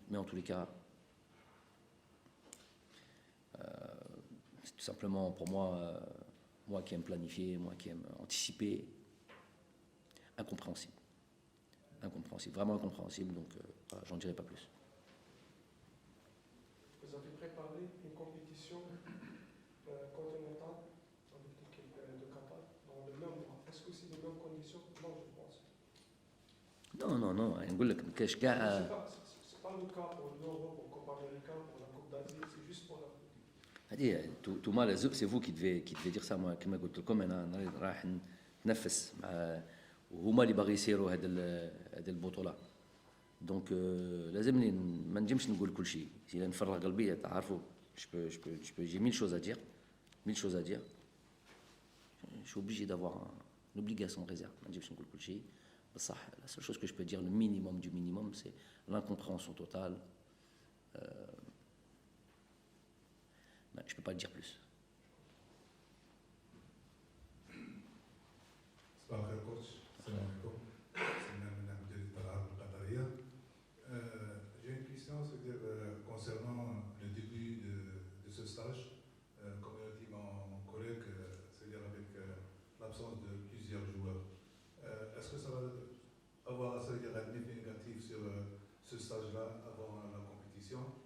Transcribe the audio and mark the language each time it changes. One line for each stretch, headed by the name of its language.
French: Mais en tous les cas, c'est tout simplement pour moi, moi qui aime planifier, moi qui aime anticiper, incompréhensible. Incompréhensible, vraiment incompréhensible, donc voilà, j'en dirai pas plus. Vous avez préparé une compétition continentale avec l'équipe de Qatar dans le même mois. Est-ce que c'est les mêmes conditions? Non, je pense.
Arabic: Non, نقول لك ما كاش كاع.
French: C'est pas le cas pour l'Europe, pour la Coupe américaine, pour la Coupe d'Asie, c'est juste pour l'Afrique.
Arabic: هذه توما لازم سي فو كي ديفي دير سا. كما قلت لكم انا راح نتنفس مع وهما اللي باغي يسيروا هذه البطوله. دونك لازمني ما نجمش نقول كل شيء. اذا نفرغ قلبي تعرفوا
French: j'ai 1000 choses à dire. Je suis obligé d'avoir une obligation de réserve.
Arabic: ما نجمش نقول كل شيء.
French: بصح la seule chose que je peux dire, le minimum du minimum, c'est l'incompréhension totale. Je ne peux pas le dire plus.
Arabic: صباح الخير كوتش. السلام عليكم. سلمان من مديرية الألعاب القطرية.
French: J'ai une question, c'est-à-dire concernant le début de ce stage, comme l'a dit mon collègue, c'est-à-dire avec l'absence de plusieurs joueurs. Est-ce que ça va avoir un effet négatif sur ce stage-là avant la compétition?